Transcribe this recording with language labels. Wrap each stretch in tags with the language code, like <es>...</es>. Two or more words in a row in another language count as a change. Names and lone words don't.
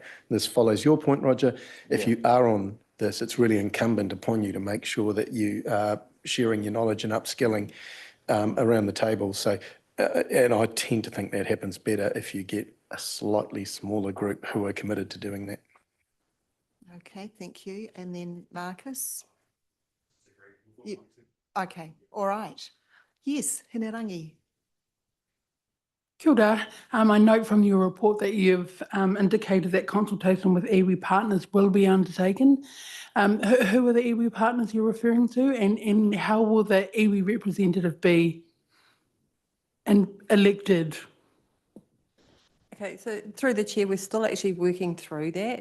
<en>This follows your point, Roger. If you are on this, it's really incumbent upon you to make sure that you are sharing your knowledge and upskilling around the table. So, and I tend to think that happens better if you get a slightly smaller group who are committed to doing that. Okay, thank you. And then Marcus? Okay, all right. Yes, Hinerangi.</en> <mi>Kia ora.</mi> <en>I note from your report that you've indicated that consultation with iwi partners will be undertaken. Who are the iwi partners you're referring to, and how will the iwi representative be elected? Okay, so through the chair, we're still actually working through that.</en>